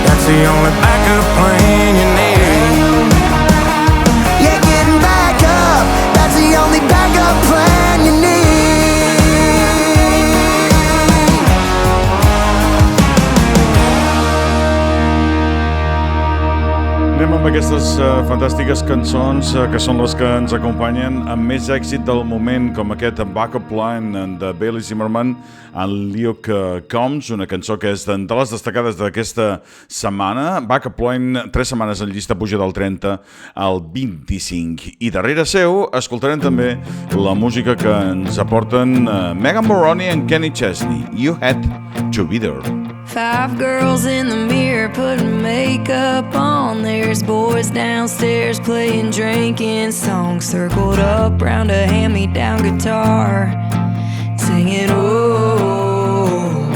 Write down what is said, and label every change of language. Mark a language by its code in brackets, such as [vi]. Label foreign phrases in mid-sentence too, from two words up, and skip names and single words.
[en] the only backup plan you need. Yeah, getting back up, that's the only backup plan you need. [ca] Anem amb aquestes fantàstiques cançons que són les que ens acompanyen amb més èxit del moment, com aquest Backup Plan de Bailey Zimmerman en Luke Combs, una cançó que és de les destacades d'aquesta setmana. Backup Plan, 3 setmanes en llista, puja del 30 al 25. I darrere seu escoltarem també la música que ens aporten Moroney and Chesney. [en] You Had to Be There. 5 girls in the mirror putting makeup on. There's boys downstairs playing drinking songs, circled up round a hand-me-down guitar, singing oh.